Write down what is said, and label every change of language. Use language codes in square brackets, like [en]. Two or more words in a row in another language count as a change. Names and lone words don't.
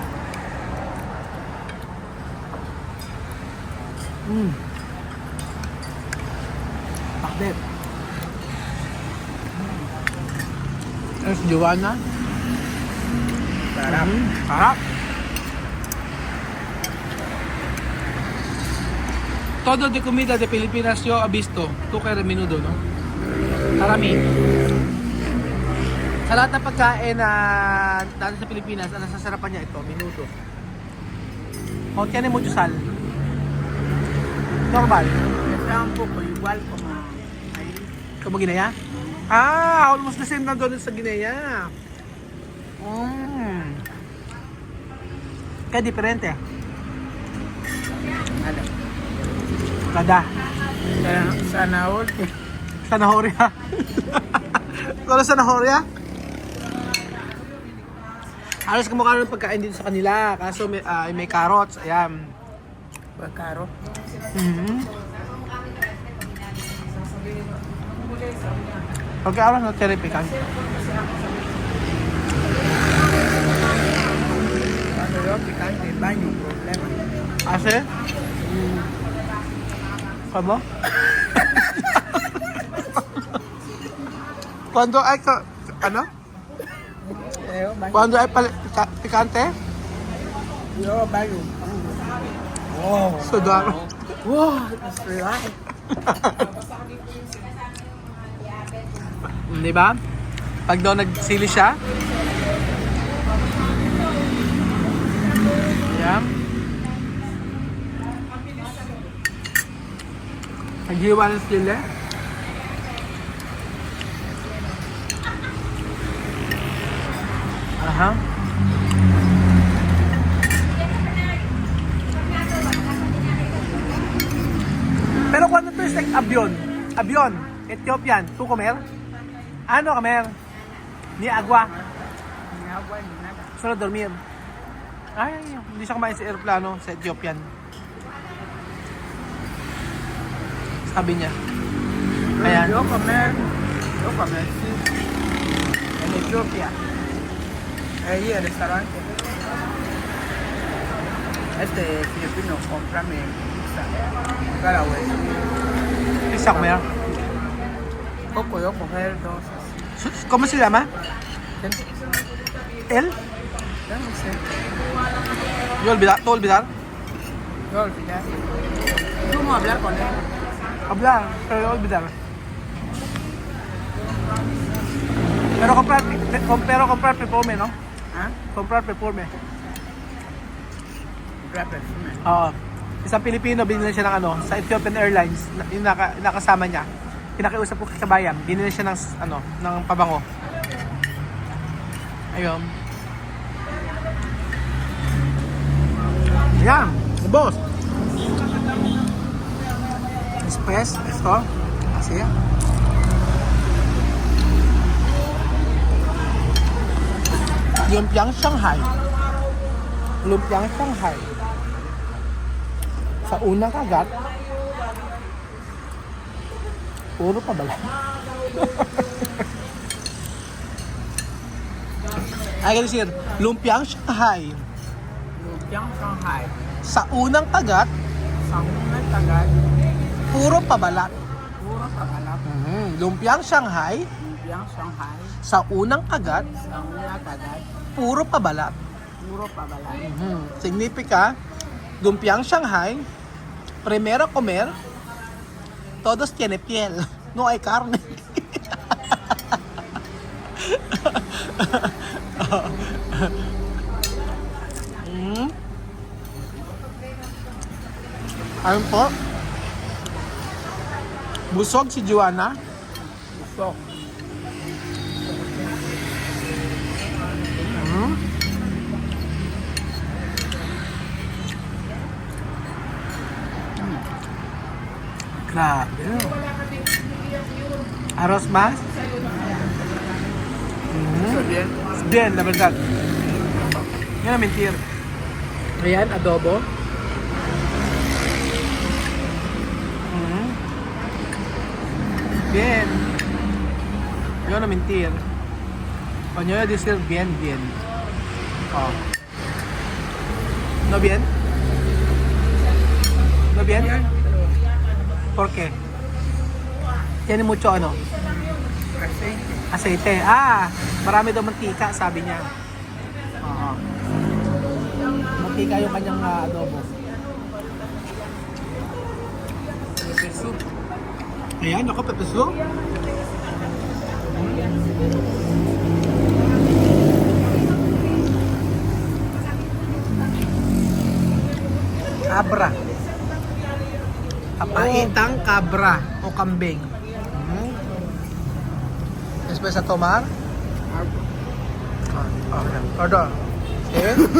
[tl] Pakbet. Ayos, Joanna. Sarap. Sarap. [es] Todo de comida de Pilipinas yo he visto. Tú kay menudo, no? [tl] Karami. Sa lahat ng pagkain na dati sa Pilipinas, ang nasasarapan niya ito, menudo. O tiene mucho sal. Normal. Está un poco igual como ahí. Como Guinea? Ah, [en] almost the same [tl] na doon sa Guinea. [es] Kaya diferente. [tl] Ano? Kada. [es] Zanahoria. Zanahoria. Kala zanahoria? [tl] Halos kumukha ng pagkain dito sa kanila. Kaso may carrots. Ayan. Bacaro. Pagka na [en] cherry pecan. [es] Cuando yo picante, baño, problema. [tl] Ase? Kamo? [es] Cuando ay ano? Cuando ay picante? Yo baño. Sudar. [en] Wow, that's right. [tl] Di ba? Pag daw nagsili siya. Ayan. Naghiwa ng sili. Aha. Pero kung ano to [en] is like [tl] avion, Ethiopian, [es] tu comer? Ano comer? Ni agua, Ni agua ni nada. solo dormir. [tl] Ay, hindi siya kumain sa aeroplano sa Ethiopian. Sabi niya. Ayan. [es] Yo comer sí. En Etiopía. Ahí el restaurante. Este filipino, comprame pizza. Cada vez. Isa comer. Poco yo comer dos así. ¿Cómo se llama? ¿Él? Ya no sé. Yo olvidar, ¿tú olvidar? Yo olvidé. ¿Cómo hablar con él? Hablar, pero olvidar. Pero comprar perfume, no? ¿Ah? Comprar perfume. Comprar perfume. [tl] Oo. Isang Pilipino, binili siya ng ano, sa Ethiopian Airlines, yung nakasama niya. Pinakiusap ko kay Kabayan, binili siya ng, ano, ng pabango. Ayun. Ayan, boss. Express, [es] esto. Así. [tl] Lumpiang Shanghai. Lumpiang Shanghai. Sa unang kagat, puro pa bala. Ay, ganun sir. Lumpiang Shanghai. Lumpiang Shanghai. Sa unang kagat, Sa unang tagat, puro pabalat. puro pakalap. Lumpiang Shanghai. Lumpiang Shanghai. Sa unang kagat, Sa unang tagat, puro pabalat. puro pabalay. [es] Significa, lumpiang Shanghai, primero comer, todos tiene piel. No hay carne. [tl] Ayun po. Busog si Joanna. Busok. Grabe. [es] Arroz más? [tl] Sabihin, [es] Bien, la verdad. [tl] Yan ang mentir. Ayan, adobo. [es] Bien. Yo no mentir. Cuando yo decir bien, bien. Oh. ¿No bien? ¿No bien? ¿Por qué? Tiene mucho ano? Aceite. [tl] Ah, marami daw mantika, sabi niya. Oo. Mantika yung kanyang adobo. [en] soup. [tl] Ayan, ako, [en] pepper soup. [es] Cabra. [tl] Kapaitang cabra o kambing. [es] Después a tomar. Pardon. ¿Eh?